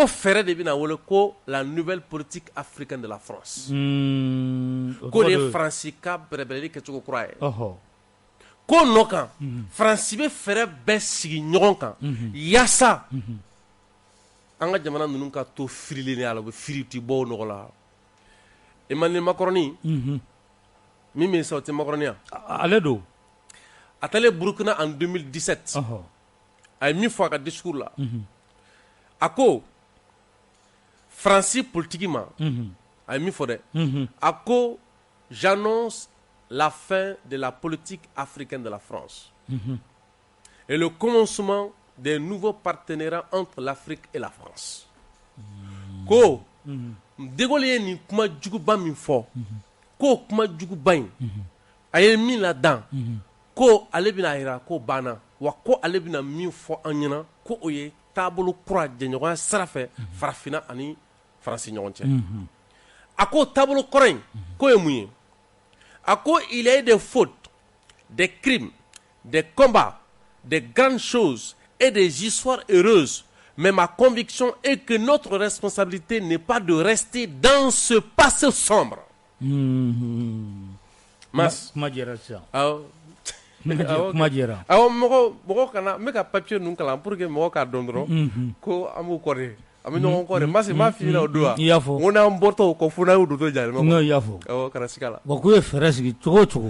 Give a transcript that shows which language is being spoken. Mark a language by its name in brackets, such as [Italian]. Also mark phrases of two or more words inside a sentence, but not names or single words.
[Bambara] fɛrɛ de bɛna wele ko [French] la nouvelle politique africaine de la France [Bambara] ko de ye Faransi ka bɛrɛbɛrɛli kɛcogo kura ye ko nɔ kan Faransi bɛ fɛrɛ bɛɛ sigi ɲɔgɔn kan yaasa an ka jamana ninnu ka to firilen a la u bɛ firi ti bɔ o nɔgɔ la Emmanuel Macron min bɛ sa o tɛ Macron ya ale don a taalen Burkina en 2017 a ye min fɔ a ka discours la a ko Faransi politique ma a ye min fɔ dɛ a ko [French] j'annonce la fin de la politique africaine de la France et le commencement des nouveaux partenariats entre l'Afrique et la France [Bambara] ko De Gaulle ye nin kuma juguba min fɔ k'o kuma juguba in a ye min ladan ko ale bɛna yira ko banna wa ko ale bɛna min fɔ an ɲɛna ko o ye taabolo kura jɛɲɔgɔnya sira fɛ farafinna ani faransi ɲɔgɔn cɛ a ko taabolo kɔrɔ in k'o ye mun ye a ko [French] il y a eu des fautes des crimes des combats des grandes choses et des histoires heureuses. Mais ma conviction est que notre responsabilité n'est pas de rester dans ce passé sombre. [Bambara] Mas. Kuma jɛra sisan. Awɔ. Kuma jɛra. Awɔ mɔgɔ kana n bɛ ka papier ninnu kalan [French] pour que [Bambara] mɔgɔ k'a dɔn dɔrɔn ko an b'u kɔrɔ an bɛ ɲɔgɔn kɔrɔ Mas m'a f'i ɲɛna o don wa. I y'a fɔ. N ko n'an bɔtɔ o kɔ fo n'an y'u dontɔ jalen N ko i y'a fɔ. Awɔ kana siga la. Wa k'u ye fɛɛrɛ sigi cogo o cogo.